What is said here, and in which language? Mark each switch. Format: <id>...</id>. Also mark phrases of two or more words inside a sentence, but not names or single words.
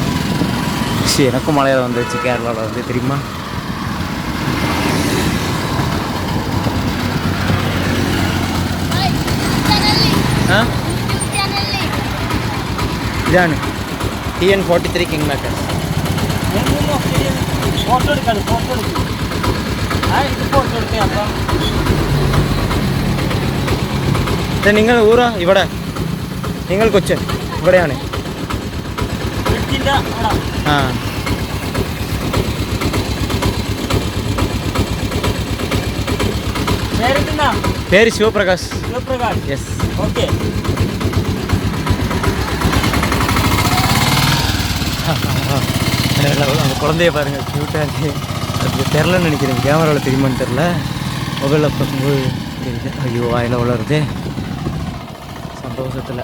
<ta>எனக்கும் மலையாளம் வந்துச்சு கேரளாவில் வந்து, தெரியுமா? இதானு TN43</ta> <en>king maker.</en> <ml>നിങ്ങൾ ഊരാ ഇവിടെ? നിങ്ങൾ കൊച്ചൻ ഇവിടെയാണ്? പേര് ശിവപ്രകാശ്.</ml> <en>Yes. Okay.</en> <ta>அந்த குழந்தைய பாருங்கள், க்யூட்டாக இருக்குது. அது தெரிலன்னு நினைக்கிறேன், கேமராவில் தெரியுமான்னு தெரில. மொபைலில் பார்க்கும்போது தெரியுது. ஐயோ வாயில் வளருது சந்தோஷத்தில்.</ta>